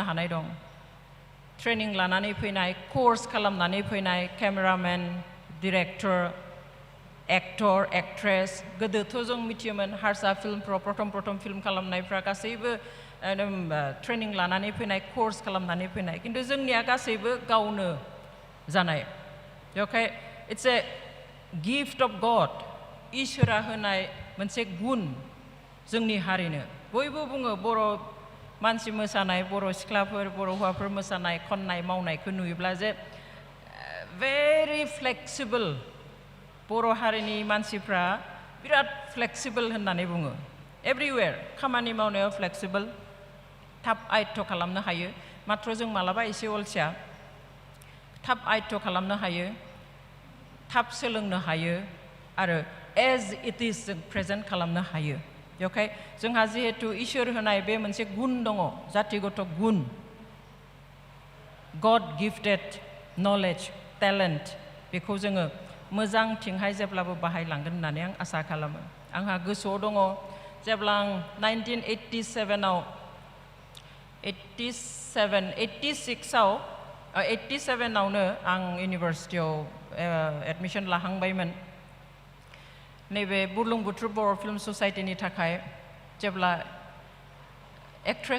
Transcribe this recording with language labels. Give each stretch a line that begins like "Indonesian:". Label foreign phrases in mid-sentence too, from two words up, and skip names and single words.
Bodo: हानाय दं ट्रेनिं लानानै फैनाय कर्स खालामनानै फैनाय केमेरामेन डिरेक्टर एक्टर एक्ट्रेस गोदोथ' जों मिथियोमोन हारसा फिल्मफ्राव प्रथम फिल्म खालामनायफ्रा गासैबो ट्रेनिं लानानै फैनाय कर्स खालामनानै फैनाय खिन्थु जोंनिया गासैबो गावनो जानाय बेवहाय
English: it's a gift of God
Bodo: इसोरा होनाय मोनसे गुन जोंनि हारिनो बयबो बुङो बर' मानसि मोसानाय बर' सिख्लाफोर बर' हौवाफोर मोसानाय खननाय मावनायखौ नुयोब्ला जे
English: very flexible
Bodo: बर' हारिनि मानसिफ्रा बिराद flexible होननानै बुङो everywhere खामानि मावनायाव flexible थाब आयत्त खालामनो हायो मात्र जों मालाबा एसे अलसिया थाब आयत्त खालामनो हायो थाब सोलोंनो हायो आरो
English: as it is
Bodo: जों प्रेजेन्ट खालामनो हायो बेवहाय जोंहा जिहेतु इसोर होनाय बे मोनसे गुन दङ जातिगत गुन
English: God gifted knowledge talent
Bodo: बेखौ जोङो मोजांथिंहाय जेब्लाबो बाहायलांगोन होननानै आं आसा खालामो आंहा गोसोआव दङ जेब्ला आं 1987 आव 86 आव 87 आवनो आं इउनिभारसिटियाव एडमिशन लाहांबायमोन नैबे बुरलुंबुथुर बर' फिल्म ससाइटिनि थाखाय जेब्ला एक्ट्रेस